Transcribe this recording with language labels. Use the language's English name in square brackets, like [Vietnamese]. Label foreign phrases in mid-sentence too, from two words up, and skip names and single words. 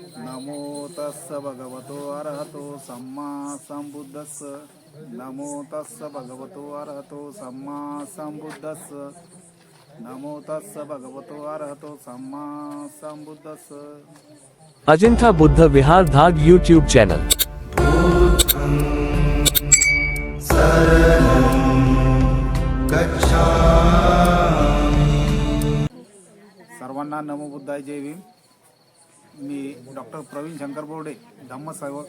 [Pali] नमो तस्स भगवतो अरहतो सम्मा संबुद्धस्स नमो तस्स भगवतो अरहतो सम्मा संबुद्धस्स नमो तस्स भगवतो अरहतो सम्मा संबुद्धस्स। [Marathi] अजिंठा बुद्ध विहार धाग [English] YouTube channel. [Marathi] सर्वांना नमो बुद्धाय, जय भीम। मी डॉक्टर प्रवीण शंकर बोर्डे, धम्मसेवक।